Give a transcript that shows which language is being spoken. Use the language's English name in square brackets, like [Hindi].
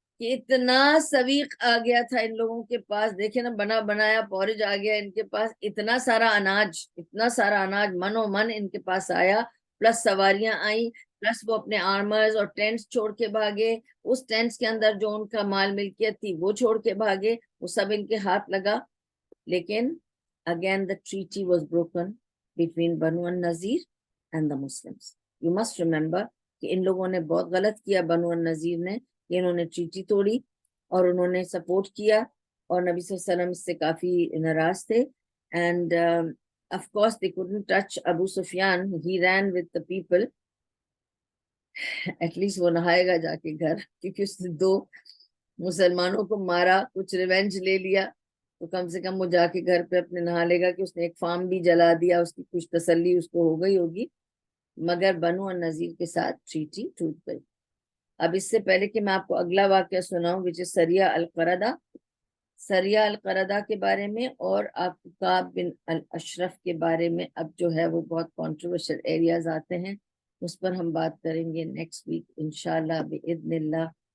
[Urdu] کہ اتنا سویق آ گیا تھا ان لوگوں کے پاس. دیکھیں نا, بنا بنایا پورج آ گیا ان کے پاس, اتنا سارا اناج من و من ان کے پاس آیا, پلس سواریاں آئیں, پلس وہ اپنے آرمرز اور ٹینٹس چھوڑ کے بھاگے. اس ٹینٹس کے اندر جو ان کا مال ملکیت تھی وہ چھوڑ کے بھاگے, وہ سب ان کے ہاتھ لگا. [English] لیکن again the treaty was broken between Banu النذیر and the Muslims. You must remember [Urdu] کہ ان لوگوں نے بہت غلط کیا, بنو النذیر نے, کہ انہوں نے ٹریٹی توڑی اور انہوں نے سپورٹ کیا, اور نبی صلی اللہ علیہ وسلم اس سے کافی ناراض تھے. [English] And of course they couldn't touch Abu Sufyan. He ran with the people. At least [Urdu] وہ نہائے گا جا کے گھر, کیونکہ اس نے 2 مسلمانوں کو مارا, کچھ ریونج لے لیا, تو کم سے کم وہ جا کے گھر پہ اپنے نہا لے گا. کہ اس نے ایک فارم بھی جلا دیا, اس کی کچھ تسلی اس کو ہو گئی ہوگی. مگر بنو النذیر کے ساتھ ٹریٹی ٹوٹ گئی. اب اس سے پہلے کہ میں آپ کو اگلا واقعہ سناؤں, [English] which is [Urdu] سریہ القردہ, سریہ القردہ کے بارے میں, اور آپ کعب بن الاشرف کے بارے میں اب جو ہے وہ بہت کنٹروورشل ایریاز آتے ہیں, اس پر ہم بات کریں گے نیکسٹ ویک انشاءاللہ باذن اللہ.